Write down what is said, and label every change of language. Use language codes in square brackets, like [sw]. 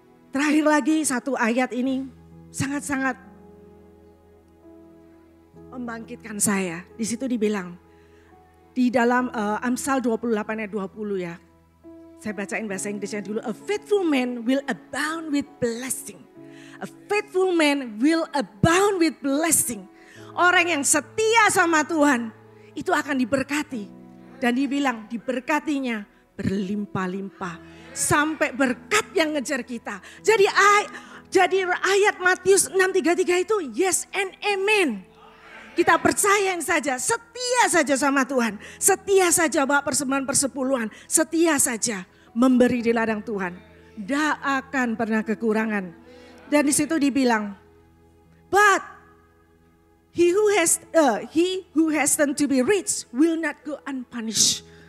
[id] Terakhir lagi satu ayat ini sangat-sangat membangkitkan saya. Di situ dibilang, di dalam Amsal 28 ayat 20 ya. Saya bacain bahasa Inggrisnya dulu. [en] A faithful man will abound with blessing. A faithful man will abound with blessing. [id] Orang yang setia sama Tuhan itu akan diberkati. Dan dibilang diberkatinya berlimpah-limpah. Sampai berkat yang ngejar kita. Jadi Jadi ayat Matius 6:33 itu [en] yes and amen. [id] Kita percayain saja, setia saja sama Tuhan. Setia saja bawa persembahan persepuluhan. Setia saja memberi di ladang Tuhan. Tidak akan pernah kekurangan. Dan di situ dibilang, [en] but he who has done to be rich will not go unpunished.